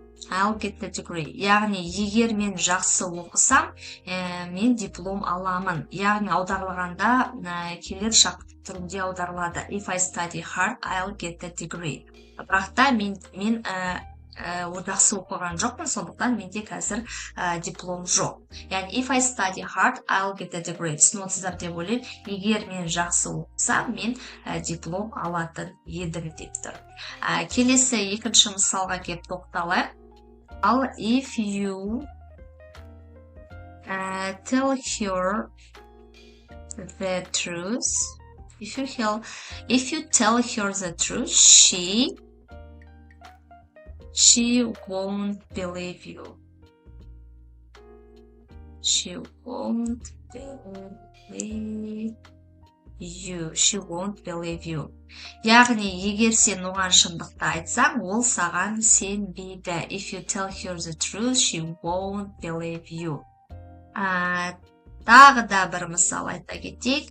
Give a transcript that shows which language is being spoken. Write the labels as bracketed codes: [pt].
[kk] Яғни, егер мен жақсы оқысам, мен диплом аламын. Яғни, аударылғанда келер шақты түрінде аударылады. [en] If I study hard, I'll get the degree. [kk] Бірақ та мен жақсы оқыған жоқпын, сондықтан менде қазір диплом жоқ. [en] Яғни, if I study hard, I'll get the degree. [kk] Түсінесіздер деп ойлаймын. Егер мен жақсы оқысам, мен диплом алатын едім деп тұр. Келесі екінші мысалға келіп тоқталайық. Ал [en] if you tell her the truth, if you tell her the truth, she won't believe you. She won't believe you. [kk] Яғни, егер сен оған шындықты айтсаң, ол саған сенбейді. [en] If you tell her the truth, she won't believe you. [kk] Тағы да бір мысал айта кетейік.